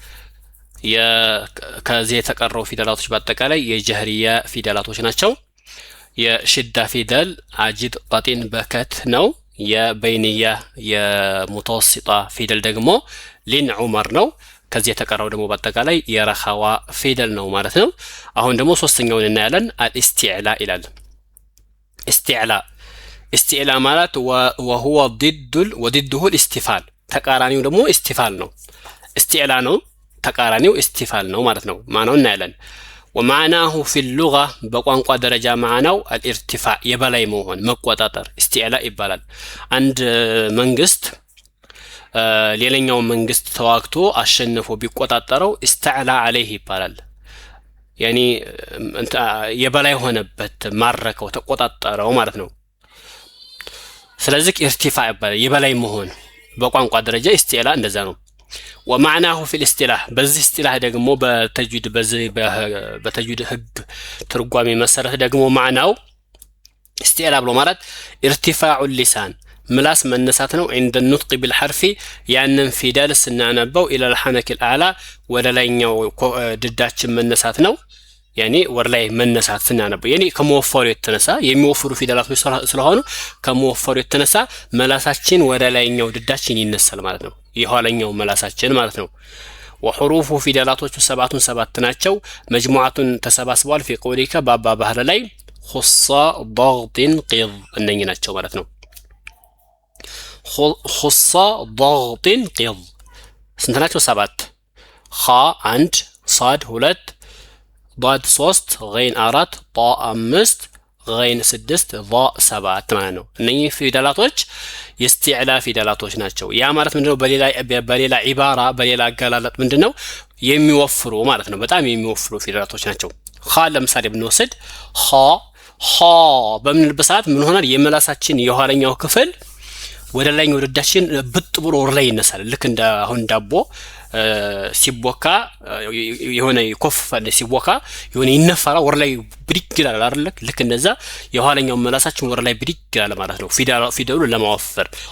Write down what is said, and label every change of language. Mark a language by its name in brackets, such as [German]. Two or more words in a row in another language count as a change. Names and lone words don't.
[Amharic] ከዚህ የተቀረው ፊደላቶች በአጠቃላይ የጀህሪያ ፊደላቶች ናቸው የሽዳ ፊደል አጂድ ቀጢን በከት ነው የበይንያ የሙተወሲጣ ፊደል ደግሞ ሊን ዑመር ነው ከዚህ የተቀረው ደግሞ በአጠቃላይ የረኻዋ ፊደል ነው ማለት ነው አሁን ደግሞ ሶስተኛውን እናያለን አልኢስቲዕላ ይላል استعلاء ማለት [Arabic] وهو ضده الاستفال [Amharic] ተቃራኒው ደግሞ استفال ነው استعلاء ነው ተቃራኒው استفال ነው ማለት ነው ማናው እናያለን [Arabic] ومعناه في اللغة [Amharic] በቋንቋ ደረጃ ማናው الارتفاع የበላይ መሆን መቆጣጠር استعلاء ይባላል አንድ መንግስት ሌላኛው መንግስት ተዋግቶ አሸንፎ ቢቆጣጠረው [Arabic] استعلى عليه [Amharic] ይባላል يعني የበላይ ሆነበት ማረከው ተቆጣጠረው ማለት ነው ስለዚህ ኢርቲፋዕ ይባላል የበላይ መሆን በቋንቋ ደረጃ ኢስቲዕላ እንደዛ ነው [Arabic] ومعناه في الاصطلاح [Amharic] በዚህ ኢስቲላህ ደግሞ በተጅዊድ ህግ ትርጓሜ መሰረት ደግሞ ማዕናው ኢስቲዕላ ብሎ ማለት ኢርቲፋዑ اللسان ምላስ መነሳት ነው [Arabic] عند النطق بالحرف [Amharic] ያንን ፊደል ስናነበው [Arabic] الى الحنك الاعلى [Amharic] ወደ ላይኛው ድዳችን መነሳት ነው يعني ወርላይ መነሳት ስናነበው يعني ከመወፈሩ የተነሳ የሚወፍሩ ፊደላቶች ስለሆኑ ከመወፈሩ የተነሳ መላሳችን ወደ ላይኛው ድዳችን ይነሳል ማለት ነው የኋለኛው መላሳችን ማለት ነው وحروف ፊደላቶቹ ሰባት ናቸው መጅሙዓቱን ተሰባስበዋል [Arabic] في قولك [Amharic] ባባ ባህር ላይ [Arabic] خص ضغط قض [Amharic] እነኚህ ናቸው ማለት ነው [Arabic] خص ضغط قض [Amharic] ስንት ናቸው ሰባት [Arabic] خ 1 صاد 2 ضاد 3 غين 4 طاء 5 غين 6 ضاء 7 [Amharic] ማለት ነው እነኚህ ፊደላቶች የኢስቲዕላ ፊደላቶች ናቸው ያ ማለት ምንድነው በሌላ ዒባራ በሌላ አገላለጥ ምንድነው የሚወፍሩ ማለት ነው በጣም የሚወፍሩ ፊደላቶች ናቸው ኸ ለምሳሌ ብንወስድ ኸ በምንልበት ሰዓት ምን ሆናል የመላሳችን የኋለኛው ክፍል ወደ ላይኛው ድዳችን ብጥ ብሎ ወር ላይ ይነሳል ልክ እንደ አሁን ዳቦ ሲቦካ የሆነ ይኮፋል ሲቦካ የሆነ ይነፋራ ወር ላይ ብድግ ይላል አይደል ልክ እንደዛ የኋለኛው መላሳችን ወር ላይ ብድግ ይላል ማለት ነው ፊደሉ ለማወፈር